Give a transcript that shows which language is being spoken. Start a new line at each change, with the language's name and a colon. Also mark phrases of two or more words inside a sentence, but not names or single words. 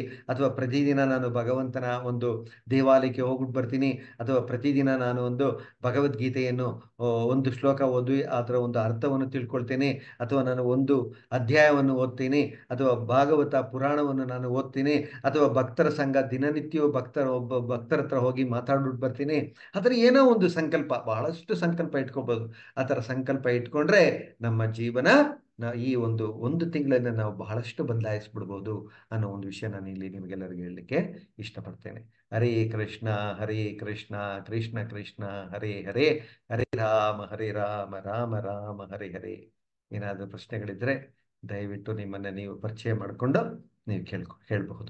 Kannada: ಅಥವಾ ಪ್ರತಿದಿನ ನಾನು ಭಗವಂತನ ಒಂದು ದೇವಾಲಯಕ್ಕೆ ಹೋಗ್ಬಿಟ್ಟು ಬರ್ತೀನಿ, ಅಥವಾ ಪ್ರತಿದಿನ ನಾನು ಒಂದು ಭಗವದ್ಗೀತೆಯನ್ನು ಒಂದು ಶ್ಲೋಕ ಓದಿ ಅದರ ಒಂದು ಅರ್ಥವನ್ನು ತಿಳ್ಕೊಳ್ತೇನೆ, ಅಥವಾ ನಾನು ಒಂದು ಅಧ್ಯಾಯವನ್ನು ಓದ್ತೀನಿ, ಅಥವಾ ಭಾಗವತ ಪುರಾಣವನ್ನು ನಾನು ಓದ್ತೀನಿ, ಅಥವಾ ಭಕ್ತರ ಸಂಘ ದಿನನಿತ್ಯವೂ ಒಬ್ಬ ಭಕ್ತರ ಹತ್ರ ಹೋಗಿ ಮಾತಾಡ್ಬಿಟ್ಟು ಬರ್ತೀನಿ. ಆ ಥರ ಏನೋ ಒಂದು ಸಂಕಲ್ಪ, ಬಹಳಷ್ಟು ಸಂಕಲ್ಪ ಇಟ್ಕೋಬಹುದು. ಆ ಥರ ಸಂಕಲ್ಪ ಇಟ್ಕೊಂಡ್ರೆ ನಮ್ಮ ಜೀವನ ಈ ಒಂದು ತಿಂಗಳನ್ನ ನಾವು ಬಹಳಷ್ಟು ಬದಲಾಯಿಸ್ಬಿಡ್ಬೋದು ಅನ್ನೋ ಒಂದು ವಿಷಯ ನಾನು ಇಲ್ಲಿ ನಿಮಗೆಲ್ಲರಿಗೂ ಹೇಳಲಿಕ್ಕೆ ಇಷ್ಟಪಡ್ತೇನೆ.
Sanskrit: ಹರೇ ಕೃಷ್ಣ ಹರೇ ಕೃಷ್ಣ ಕೃಷ್ಣ ಕೃಷ್ಣ ಹರೇ ಹರೇ, ಹರೇ ರಾಮ ರಾಮ ರಾಮ ಹರೇ ಹರೇ.
Kannada: ಏನಾದರೂ ಪ್ರಶ್ನೆಗಳಿದ್ರೆ ದಯವಿಟ್ಟು ನಿಮ್ಮನ್ನ ನೀವು ಪರಿಚಯ ಮಾಡಿಕೊಂಡು ನೀವು ಹೇಳ್ಬಹುದು.